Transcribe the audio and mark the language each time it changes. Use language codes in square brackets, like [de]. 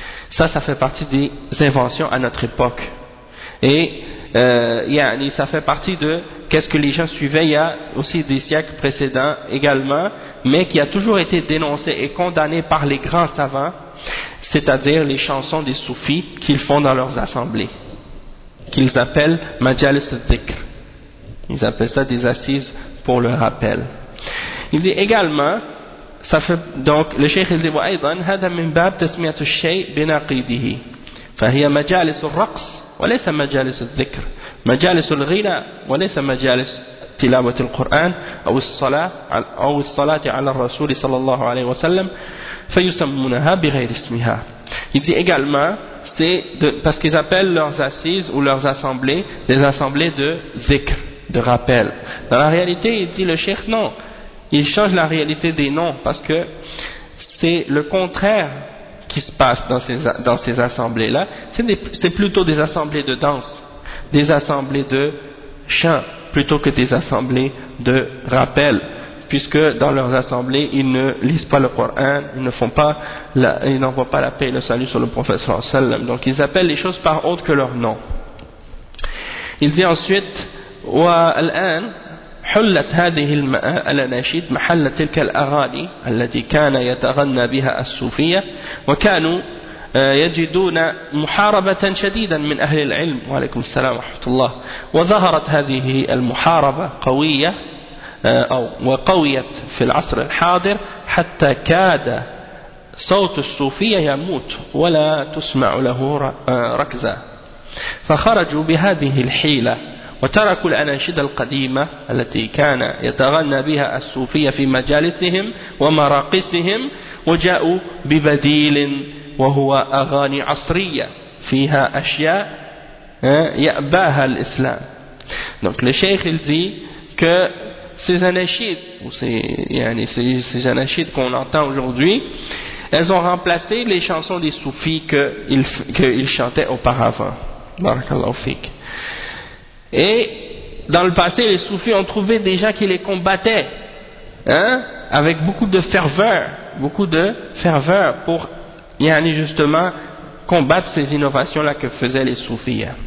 [fr] Ça, ça fait partie des inventions à notre époque. Et yani, ça fait partie de qu'est-ce que les gens suivaient il y a aussi des siècles précédents également, mais qui a toujours été dénoncé et condamné par les grands savants, c'est-à-dire les chansons des soufis qu'ils font dans leurs assemblées, qu'ils appellent majalis dhikr. Ils appellent ça des assises pour le rappel. Il dit également, ça fait donc le cheikh il dit [ar] وأيضا هذا من باب تسمية الشيء بنقيده فهي مجالس الرقص وليس مجالس الذكر مجالس الغناء وليس مجالس تلاوة القرآن أو الصلاة أو الصلاة على الرسول صلى الله عليه وسلم فيسمونها بغير اسمها. [fr] Il dit également, c'est de, parce qu'ils appellent leurs assises ou leurs assemblées des assemblées de zikr, de rappel. Dans la réalité, il dit le cheikh, non, il change la réalité des noms parce que c'est le contraire qui se passe dans ces assemblées-là. C'est plutôt des assemblées de danse, des assemblées de chant, plutôt que des assemblées de rappel, puisque dans leurs assemblées, ils ne lisent pas le Coran, ils n'envoient pas la paix et le salut sur le prophète sallallahu alayhi wa sallam. Donc ils appellent les choses par autre que leur nom. Il dit ensuite, [ar] والآن حلت هذه الأناشيد محل تلك الأغاني التي كان يتغنى بها الصوفية وكانوا يجدون محاربة شديدا من أهل العلم وعليكم السلام ورحمة الله وظهرت هذه المحاربة قوية أو وقويت في العصر الحاضر حتى كاد صوت الصوفية يموت ولا تسمع له ركزة فخرجوا بهذه الحيلة وتركوا الأناشيد القديمة التي كان يتغنى بها الصوفية في مجالسهم ومراقصهم وجاءوا ببديل وهو أغاني عصرية فيها أشياء يأباها الإسلام. [fr] Donc le cheikh il dit que ces anachides, ou ces anachides qu'on entend aujourd'hui, elles ont remplacé les chansons des soufis qu'ils chantaient auparavant. [ar] Barakallahu fik. [fr] Et dans le passé, les soufis ont trouvé des gens qui les combattaient, hein, avec beaucoup de ferveur pour y aller justement combattre ces innovations-là que faisaient les soufis.